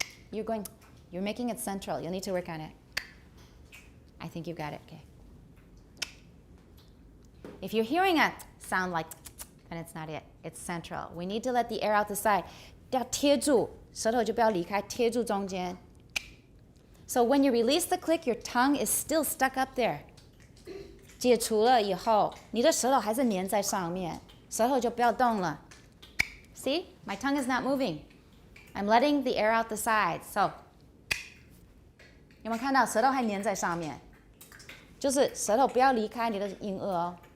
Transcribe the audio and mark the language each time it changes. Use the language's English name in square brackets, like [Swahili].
[English] You're making it central. You'll need to work on it. I think you got it, okay. If you're hearing a sound like, then it's not it. It's central. We need to let the air out the side. [Chinese] 要贴住，舌头就不要离开，贴住中间。 [English] So when you release the click, your tongue is still stuck up there. [Chinese] 解除了以后，你的舌头还是粘在上面，舌头就不要动了。 [English] See? My tongue is not moving. I'm letting the air out the sides. [Chinese] So 有没有看到舌头还粘在上面？就是舌头不要离开你的硬腭哦。